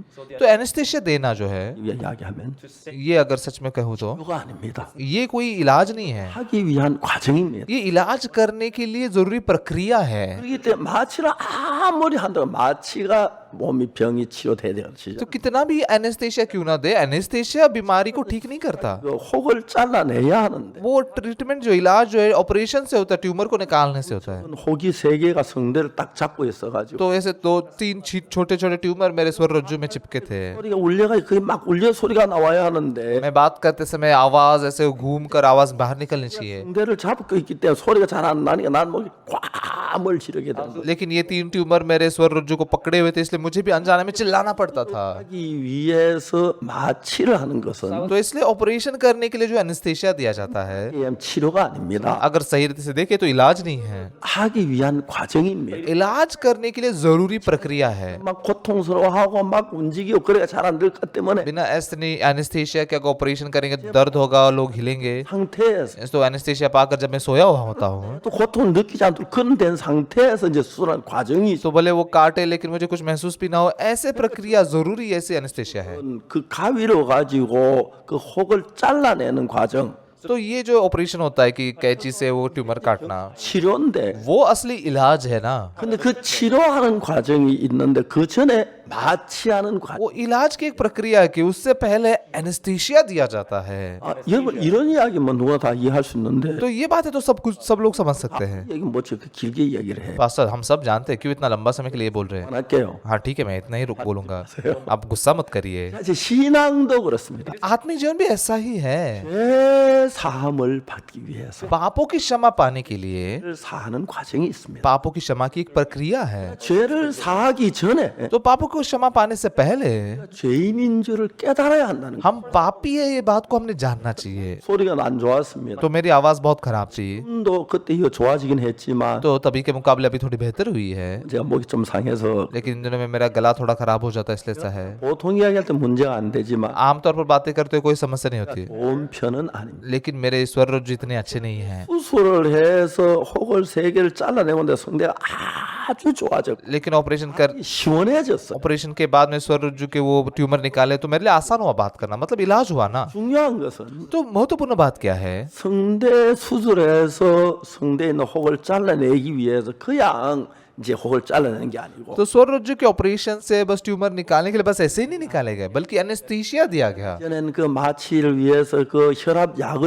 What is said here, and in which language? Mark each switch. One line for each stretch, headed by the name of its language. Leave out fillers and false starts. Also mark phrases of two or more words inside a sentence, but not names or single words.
Hindi: तो एनेस्थेसिया देना जो है,
Korean: 이야기하면
Hindi: ये अगर सच में कहूँ तो
Korean: 치료가 아닙니다.
Hindi: ये कोई इलाज नहीं है,
Korean: 하기 위한 과정입니다.
Hindi: ये इलाज करने के लिए जरूरी प्रक्रिया है।
Korean: 그렇기 때문에 마취를 아무리 한다고 마취가 몸이 병이 치료돼야 되지.
Hindi: तो कितना भी एनेस्थेसिया क्यों ना दे, एनेस्थेसिया बीमारी को ठीक नहीं करता।
Korean: 그 혹을 잘라내야 하는데
Hindi: वो ट्रीटमेंट जो इलाज जो है ऑपरेशन से होता है, ट्यूमर को निकालने से होता है।
Korean: 혹이 세 개가 성대를 딱 잡고 있어가지고
Hindi: तो ऐसे दो तीन छोटे छोटे ट्यूमर मेरे स्वर रज्जु में चिपके थे।
Korean: 소리가 울려가 그게 막 울려 소리가 나와야 하는데
Hindi: मैं बात करते समय आवाज ऐसे घूम कर आवाज बाहर निकलनी चाहिए,
Korean: 성대를 잡고 있기 때문에 소리가 잘 안 나니까 난 목이 꽉을 지르게 되는 거예요.
Hindi: लेकिन ये तीन ट्यूमर मेरे स्वर रज्जु को पकड़े हुए थे, इसलिए मुझे भी अनजाने में चिल्लाना पड़ता था।
Korean: 하기 위해서 마취를 하는 것은
Hindi: तो इसलिए ऑपरेशन करने के लिए जो एनेस्थेसिया दिया जाता है,
Korean: 치료가 아닙니다.
Hindi: अगर सही रीति से देखे तो इलाज नहीं है,
Korean: 하기 위한 과정입니다.
Hindi: इलाज करने के लिए जरूरी प्रक्रिया है।
Korean: 막 고통스러워하고 막 움직이고 그래야 잘 안 될 것 때문에
Hindi: बिना एनेस्थेसिया के अगर ऑपरेशन करेंगे तो दर्द होगा और लोग हिलेंगे।
Korean: 상태에서
Hindi: तो एनेस्थेसिया पाकर जब मैं सोया हुआ होता हूँ
Korean: 또 고통을 느끼지 않도록 그런 된 상태에서 이제 수술하는 과정이
Hindi: तो भले वो काटे लेकिन मुझे कुछ महसूस भी ना हो, ऐसे प्रक्रिया जरूरी ऐसे एनेस्थेसिया है।
Korean: 그 가위로 가지고 그 혹을 잘라내는 과정
Hindi: तो ये जो ऑपरेशन होता है कि कैंची से वो ट्यूमर काटना,
Korean: 치료인데
Hindi: वो असली इलाज है ना।
Korean: 근데 그 치료하는 과정이 있는데 그 전에 마취하는 과정
Hindi: वो इलाज की एक प्रक्रिया है कि उससे पहले एनेस्थेसिया दिया जाता है।
Korean: 여러분 이런 이야기면 누가 다 이해할 수 있는데
Hindi: तो ये बात है तो सब लोग समझ सकते हैं।
Korean: 얘기 뭐지 그 길게 이야기를 해
Hindi: पास्टर हम सब जानते हैं, क्यों इतना लंबा समय के लिए बोल रहे हैं।
Korean: 할게요.
Hindi: हाँ ठीक है, मैं इतना ही रुक बोलूंगा, आप गुस्सा मत करिए।
Korean: 이제 신앙도 그렇습니다.
Hindi: आत्मिक जीवन भी ऐसा ही है।
Korean: 죄 사함을 받기 위해서
Hindi: पापों की क्षमा पाने के लिए
Korean: 죄를 사하는 과정이 있습니다.
Hindi: पापों की क्षमा की एक प्रक्रिया है।
Korean: 죄를 사하기 전에
Hindi: तो पापों को क्षमा पाने से पहले
Korean: 죄인인 줄을 깨달아야 한다는 거예요.
Hindi: हम पापी है, ये बात को हमने जानना चाहिए।
Korean: 소리가 안 좋았습니다.
Hindi: तो मेरी आवाज बहुत खराब थी,
Korean: 도 그때 이거 좋아지긴 했지만
Hindi: तो तभी के मुकाबले अभी थोड़ी बेहतर हुई है,
Korean: 제가 목이 좀 상해서
Hindi: लेकिन इन दिनों में मेरा गला थोड़ा खराब हो जाता है, इसलिए ऐसा है।
Korean: 보통 이야기할 때 문제가 안 되지만
Hindi: आमतौर पर बातें करते हुए कोई समस्या नहीं होती,
Korean: 좋은 편은 아닙니다.
Hindi: लेकिन मेरे स्वर रज्जु इतने अच्छे नहीं है।
Korean: 수술을 해서 혹을 세 개를 잘라내는데 성대가 아주 좋아졌고
Hindi: लेकिन ऑपरेशन कर
Korean: 시원해졌어.
Hindi: ऑपरेशन के बाद में स्वर रज्जु के वो ट्यूमर निकाले तो मेरे लिए आसान हुआ बात करना, मतलब इलाज हुआ ना।
Korean: 중요한 것은
Hindi: तो महत्वपूर्ण बात क्या है,
Korean: 성대 수술해서 성대에 있는 혹을 잘라내기 위해서 그냥 이제 혹을 잘라내는 게 아니고
Hindi: तो स्वर रज्जु के ऑपरेशन से बस ट्यूमर निकालने के लिए बस ऐसे ही नहीं निकाले गए, बल्कि एनेस्थीसिया दिया गया।
Korean: 전에는 그 마취를 위해서 그 혈압 약을